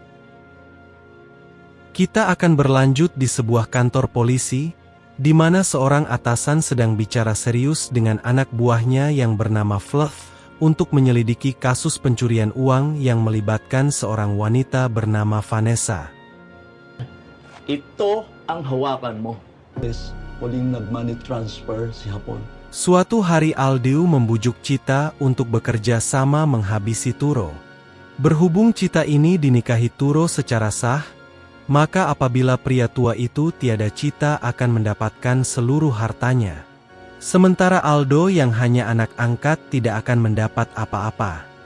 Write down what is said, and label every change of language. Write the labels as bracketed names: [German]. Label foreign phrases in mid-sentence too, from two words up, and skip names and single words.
[Indonesian] Kita akan berlanjut di sebuah kantor polisi, di mana seorang atasan sedang bicara serius dengan anak buahnya yang bernama Fluff untuk menyelidiki kasus pencurian uang yang melibatkan seorang wanita bernama Vanessa. [Filipino] Ito ang hawakan mo. Huling nag- [English] money transfer [Filipino] si Hapon. [Indonesian] Suatu hari Aldo membujuk Cita untuk bekerja sama menghabisi Turo. Berhubung Cita ini dinikahi Turo secara sah, maka apabila pria tua itu tiada, Cita akan mendapatkan seluruh hartanya. Sementara Aldo yang hanya anak angkat tidak akan mendapat apa-apa.